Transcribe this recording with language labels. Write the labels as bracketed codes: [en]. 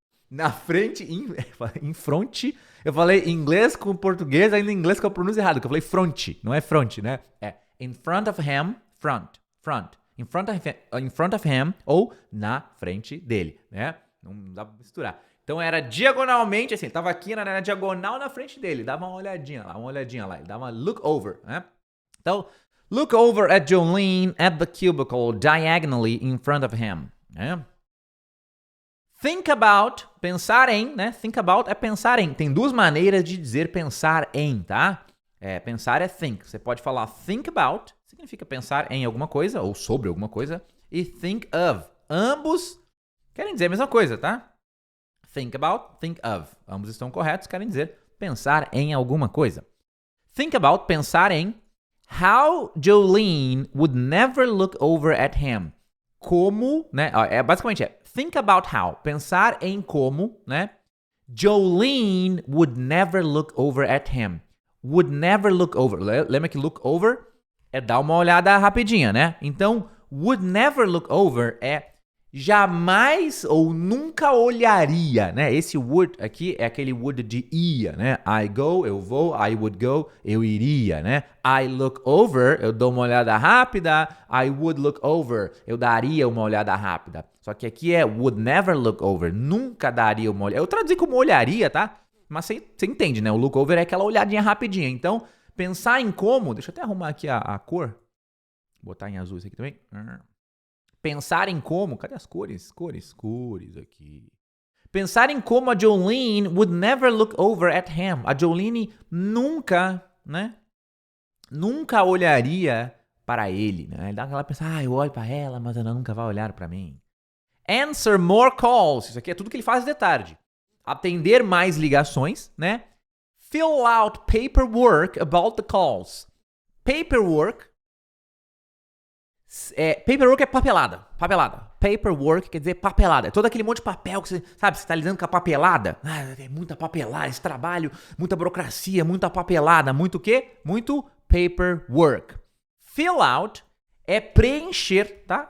[pt] Na frente, em front. Eu falei inglês com português, ainda em inglês que eu pronuncio errado, que eu falei front, não é front, né? É [en] in front of him, [pt] front. [en] In front of him [pt] ou na frente dele, né? Não dá pra misturar. Então era diagonalmente, assim, ele tava aqui na diagonal na frente dele, dava uma olhadinha lá, ele dava uma look over, né? [en] Então, look over at Jolene at the cubicle diagonally in front of him, né? [pt] Think about, pensar em, né? Think about é pensar em. Tem duas maneiras de dizer pensar em, tá? Pensar é think. Você pode falar think about, significa pensar em alguma coisa ou sobre alguma coisa, e think of. Ambos querem dizer a mesma coisa, tá? [en] Think about, think of. [pt] Ambos estão corretos, querem dizer pensar em alguma coisa. [en] Think about, [pt] pensar em [en] how Jolene would never look over at him. [pt] Como, né? Basicamente think about how. Pensar em como, né? [en] Jolene would never look over at him. Would never look over. [pt] Lembra que look over é dar uma olhada rapidinha, né? Então, would never look over é jamais ou nunca olharia, né? Esse would aqui é aquele would de ia, né? [en] I go, [pt] eu vou. [en] I would go, [pt] eu iria, né? [en] I look over, [pt] eu dou uma olhada rápida. [en] I would look over, [pt] eu daria uma olhada rápida. Só que aqui é [en] would never look over, [pt] nunca daria uma olhada. Eu traduzi como olharia, tá? Mas você entende, né? O look over é aquela olhadinha rapidinha. Então, pensar em como... Deixa eu até arrumar aqui a cor. Vou botar em azul isso aqui também. Pensar em como... Cadê as cores? Cores aqui. Pensar em como a [en] Jolene would never look over at him. [pt] A Jolene nunca, né? Nunca olharia para ele, né? Ele dá aquela pensar, eu olho para ela, mas ela nunca vai olhar para mim. [en] Answer more calls. [pt] Isso aqui é tudo que ele faz de tarde. Atender mais ligações, né? [en] Fill out paperwork about the calls. [pt] Paperwork é papelada. Paperwork quer dizer papelada. É todo aquele monte de papel que você tá lidando com a papelada. É muita papelada, esse trabalho, muita burocracia, muita papelada. Muito o quê? Muito paperwork. Fill out é preencher, tá?